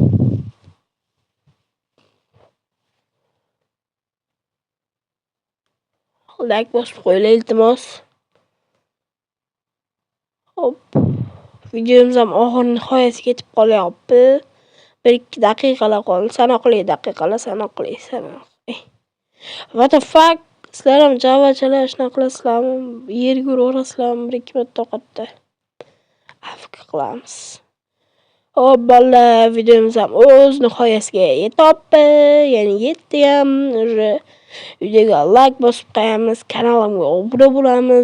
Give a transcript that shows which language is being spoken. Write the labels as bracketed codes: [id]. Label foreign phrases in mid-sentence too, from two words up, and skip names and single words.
[uz] Like bosib qo'yinglar iltimos. Hop. Videomiz ham oxir nihoyasiga yetib qolyapti. 1-2 daqiqalar qoldi. Sanoqli daqiqalar. [en] What the fuck? [uz] Sizlar ham javachalar shunaqa qilasizlarmi? Yerga uraverasizlarmi? Bir-ikki marta toqatda. Afk qilamiz. Hop bolalar, videomiz ham o'z nihoyasiga yetibdi. Ya'ni yetdi ham. Videoga like bosib qo'yamiz, kanalimga obuna bo'lamiz.